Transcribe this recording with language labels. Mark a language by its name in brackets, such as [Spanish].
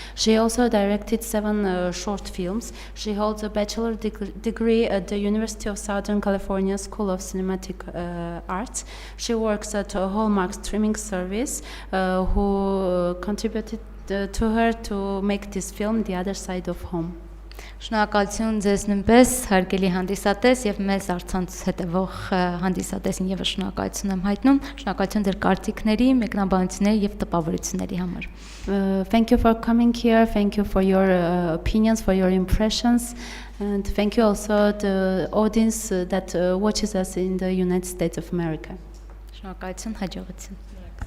[English] She also directed 7 short films. She holds a bachelor degree at the University of Southern California School of Cinematic Arts. She works at a Hallmark streaming service who contributed to her to make this film, The Other Side of Home. [Armenian] Շնորհակալություն ձեզ նույնպես, հարգելի հանդիսատես եւ մեզ առցանց հետևող հանդիսատեսին եւ շնորհակալություն եմ հայտնում, շնորհակալություն ձեր կարծիքների, մեկնաբանությունների եւ տպավորությունների համար. [English] Thank you for coming here, thank you for your opinions, for your impressions, and thank you also the audience that watches us in the United States of America. [Armenian] Շնորհակալություն, հաջողություն.